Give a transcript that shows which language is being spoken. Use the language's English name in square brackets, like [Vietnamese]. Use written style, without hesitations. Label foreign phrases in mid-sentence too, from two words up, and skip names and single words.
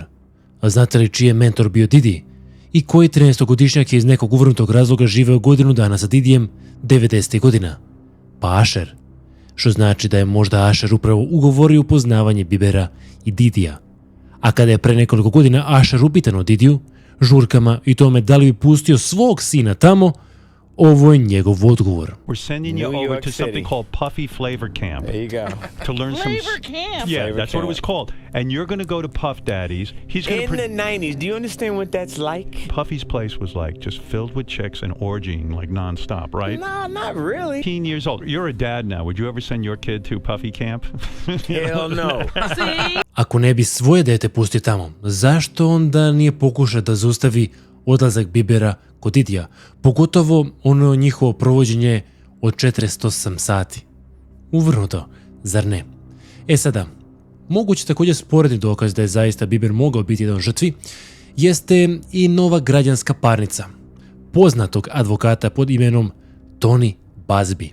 [Serbian] A znate li čiji je mentor bio Diddy? I koji 13-godišnjak je iz nekog uvrnutog razloga živeo godinu dana sa Didijem 90. godina? Pa Usher. Što znači da je možda Usher upravo ugovorio upoznavanje Biebera i Didija. A kada je pre nekoliko godina Usher upitan o Didiju, žurkama i tome da li bi pustio svog sina tamo, ovo je njegov odgovor. [English] We're sending you over to something called Puffy Flavor Camp. There you go. To learn Flavor Camp. Yeah, Flavor that's what it was called. And you're going to go to Puff Daddy's. He's going In the 90s, do you understand what that's like? Puffy's place was like just filled with chicks and orgying like nonstop, right? No, not really. 18 years old. You're a dad now. Would you ever send your kid to Puffy Camp? Hell no. [Serbian] Ako ne bi svoje dete pustio tamo, zašto onda nije pokušao da zaustavi odlazak Biebera kod Didija, pogotovo ono njihovo provođenje od 48 sati? Uvrnuto, zar ne? E sada, moguće također sporedni dokaz da je zaista Bieber mogao biti jedan od žrtvi, jeste i nova građanska parnica poznatog advokata pod imenom Tony Buzbee.